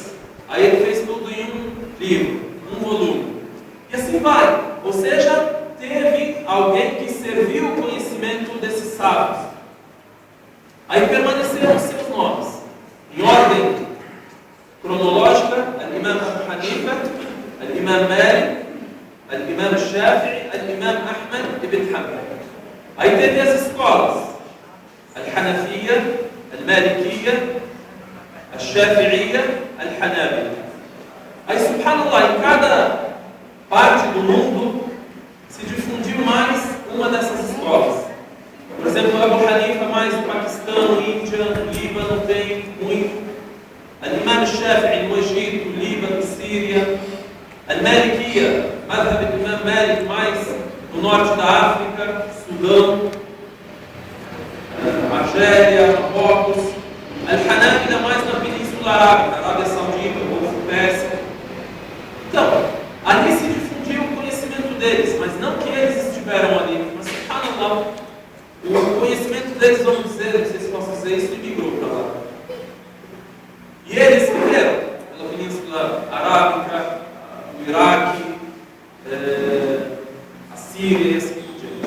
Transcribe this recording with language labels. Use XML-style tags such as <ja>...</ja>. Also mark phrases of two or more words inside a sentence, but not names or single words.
<pt>Aí ele fez tudo em um livro, um volume. E assim vai. Ou seja, teve alguém que serviu o conhecimento desses sábios. Aí permaneceram seus nomes, em ordem cronológica: Al-Imam Abu Hanifa, Al-Imam Malik, Al-Imam Shafi'i, Al-Imam Ahmad ibn Hanbal. Aí teve as escolas: Al-Hanafiya, Al-Malikiya, Al-Shafi'iyya, Al-Hanabila. Aí, subhanallah, em cada parte do mundo se difundiu mais uma dessas escolas. Por exemplo, Abu Hanifa, mais o Paquistão, Índia, Líbano, tem muito. Al-Imam Shafi'i no Egito, Líbano, Síria. Al-Malikiya,</pt> <ar>مذهب الإمام مالك,</ar> <pt>mais no norte da África, Sudão, Argélia, Marrocos. Al-Hanabila, mais na Península Arábica, Arábia Saudita, Golfo Pérsico. Então, ali se difundiu o conhecimento deles, mas não que eles estiveram ali. Mas, subhanallah, o conhecimento deles, vamos dizer, não sei se posso dizer isso, migrou para lá. E eles escreveram pela Península Arábica, o Iraque, a Síria, e assim por diante.</pt>